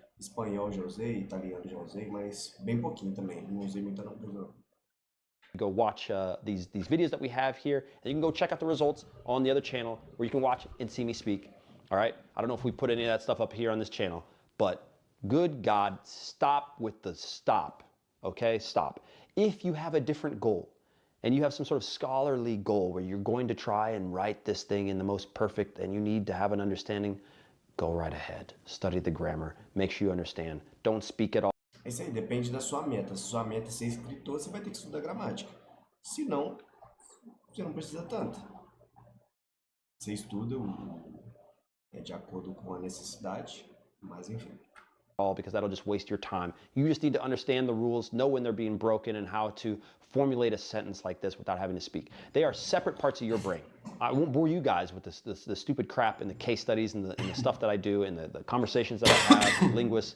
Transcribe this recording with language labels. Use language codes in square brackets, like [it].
[pt] Espanhol já usei, italiano já usei, mas bem pouquinho também. Não usei muita não. [en] Go watch these videos that we have here, and you can go check out the results on the other channel where you can watch and see me speak. All right? I don't know if we put any of that stuff up here on this channel, but Good God, stop with the stop, okay? Stop. If you have a different goal, and you have some sort of scholarly goal where you're going to try and write this thing in the most perfect and you need to have an understanding, go right ahead. Study the grammar. Make sure you understand. Don't speak at all. [pt] É isso aí, depende da sua meta. Se sua meta é ser escritor, você vai ter que estudar gramática. Se não, você não precisa tanto. Você estuda de acordo com a necessidade, mas enfim. [en] Because that'll just waste your time. You just need to understand the rules, know when they're being broken, and how to formulate a sentence like this without having to speak. They are separate parts of your brain. I won't bore you guys with the stupid crap and the case studies and the stuff that I do and the conversations that I have with linguists.